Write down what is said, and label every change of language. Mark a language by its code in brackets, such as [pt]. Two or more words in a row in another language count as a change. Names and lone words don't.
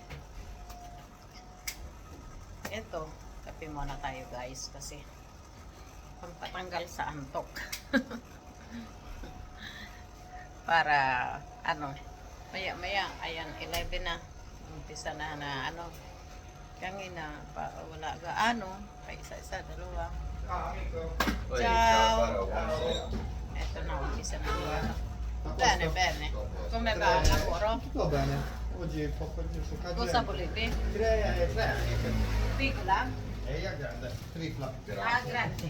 [tl] Ito, kape muna tayo guys kasi pampatanggal sa antok. Para maya ayan 11 na, umpisa na kanina pa wala gaano, kay isa-isa, dalawa. [it] Poi Ciao. ciao caro, buonasera. Bene, bene. Come va il lavoro? Tutto bene. Oggi un po' giocare. Cosa volevi? 3 Piccola? e io grande. Tripla. Ah, grande.